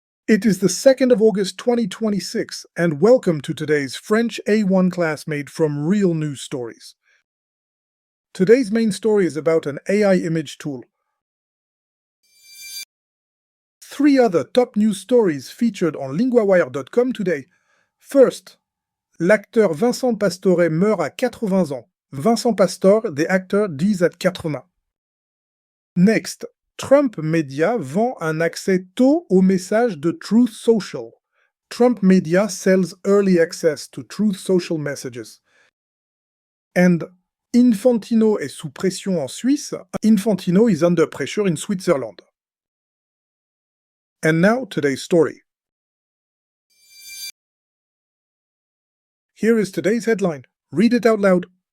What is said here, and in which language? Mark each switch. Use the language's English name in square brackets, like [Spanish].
[English] It is the 2nd of August 2026, and welcome to today's French A1 class made from real news stories. Today's main story is about an AI image tool. 3 other top news stories featured on LINGUAWIRE.com today. First, [French] l'acteur Vincent Pastore meurt à 80 ans. [English] Vincent Pastor, the actor, dies at 80. [French] Next, Trump Media vend un accès tôt au message de Truth Social. [English] Trump Media sells early access to Truth Social messages. And [French] Infantino est sous pression en Suisse. [English] Infantino is under pressure in Switzerland. And now today's story. Here is today's headline. Read it out loud.